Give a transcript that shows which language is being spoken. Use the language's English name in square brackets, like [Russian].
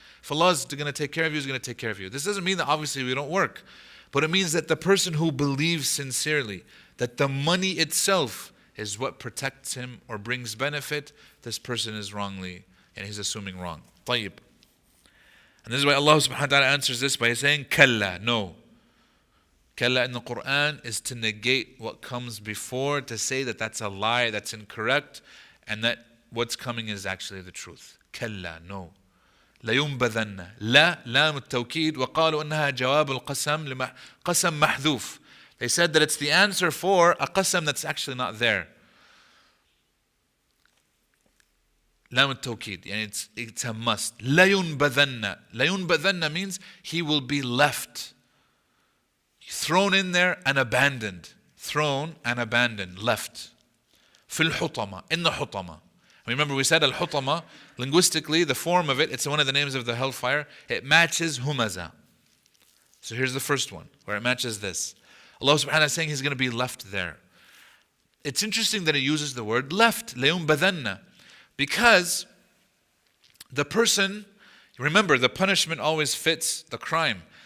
[English] If Allah is going to take care of you, He's going to take care of you. This doesn't mean that obviously we don't work, but it means that the person who believes sincerely that the money itself is what protects him or brings benefit, this person is wrongly, and he's assuming wrong. [Arabic] طيب. [English] And this is why Allah subhanahu wa ta'ala answers this by saying, Kalla, no. Kalla in the Quran is to negate what comes before, to say that that's a lie, that's incorrect, and that what's coming is actually the truth. Kalla, no. [Arabic] لينبذن لا لام التوكيد وقالوا إنها جواب القسم قسم محذوف. [English] They said that it's the answer for a qasam that's actually not there. [Arabic] لام التوكيد, [English] and it's a must. [Arabic] لينبذن. [English] لينبذن means he will be left, thrown in there and abandoned. Thrown and abandoned, left. [Arabic] في الحطمة, [English] in the [Arabic] حطمة. [English] Remember we said Al-Hutama, linguistically the form of it, it's one of the names of the hellfire. It matches Humazah. So here's the first one, where it matches this. Allah subhanahu wa ta'ala is saying he's going to be left there. It's interesting that He uses the word left, لَيُنْبَذَنَّ, because the person, remember the punishment always fits the crime.